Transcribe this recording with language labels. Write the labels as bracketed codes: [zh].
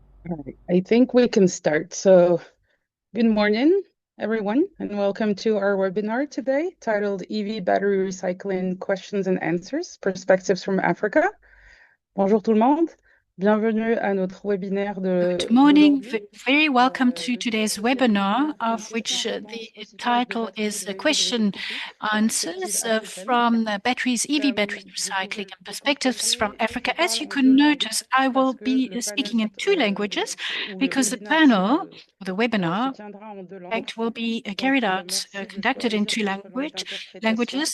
[en] All right, I think we can start. So good morning, everyone, and welcome to our webinar today titled EV Battery Recycling Questions and Answers, Perspectives from Africa. [fr] Bonjour tout le monde. Bienvenue à notre webinaire de [en] Good morning. Very welcome to today's webinar, of which the title is Question Answers from batteries, EV battery recycling and perspectives from Africa. As you can notice, I will be speaking in 2 languages because the panel, the webinar, in fact, will be conducted in 2 languages.